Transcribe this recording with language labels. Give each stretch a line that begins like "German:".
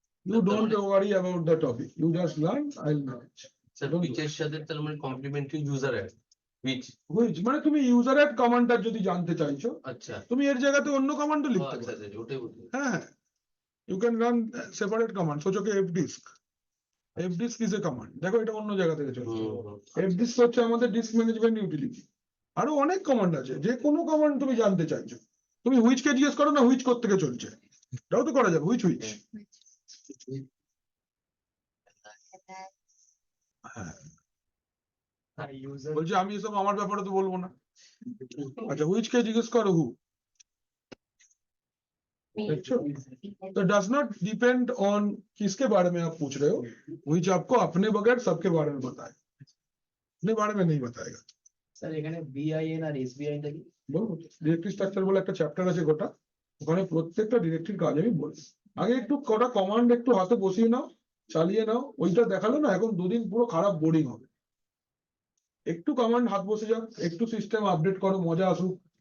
English: You don't worry about the topic. You just learn. I'll manage.
Bangla: Sir পিচের সাথে তার মানে কমপ্লিমেন্টারি ইউজার অ্যাড, হুইচ মানে তুমি ইউজার এড কমান্ডটা যদি জানতে চাইছো আচ্ছা তুমি এর জায়গাতে অন্য কমান্ডও ও, লিখতে আচ্ছা পারো। আচ্ছা ওটাই বলছি। হ্যাঁ
English: You can run separate command.
Bangla: সোচো কি fdisk
English: fdisk is a command,
Bangla: দেখো এটা অন্য জায়গা থেকে চলছে। fdisk হচ্ছে আমাদের ডিস্ক ম্যানেজমেন্ট ইউটিলিটি। আরো অনেক কমান্ড আছে, যে কোনো কমান্ড তুমি জানতে চাইছো তুমি হুইচ কে জিজ্ঞেস করো না হুইচ থেকে চলছে, এটাও তো করা যাবে হুইচ। হ্যাঁ বলছি আমি এসব আমার ব্যাপারে তো বলবো না। আচ্ছা হুইচ কে জিজ্ঞেস করো হু,
Hindi: देखो तो
English: does not depend on
Hindi: किसके बारे में आप पूछ रहे हो, which आपको अपने बगैर सबके बारे में बताए, अपने बारे में नहीं बताएगा।
Bangla: স্যার এখানে বিআইএন আর এসবিআই টা কি? বলবো ডিরেক্টরি স্ট্রাকচার বলে একটা চ্যাপ্টার আছে গোটা, ওখানে প্রত্যেকটা ডিরেক্টরির কাজ আমি বলি। আগে একটু কটা কমান্ড একটু হাতে বসিয়ে নাও, চালিয়ে নাও, ওইটা দেখালো না এখন দুদিন পুরো খারাপ বোরিং হবে। একটু কমান্ড হাত বসে যাক, একটু সিস্টেম আপডেট করো, মজা আসুক।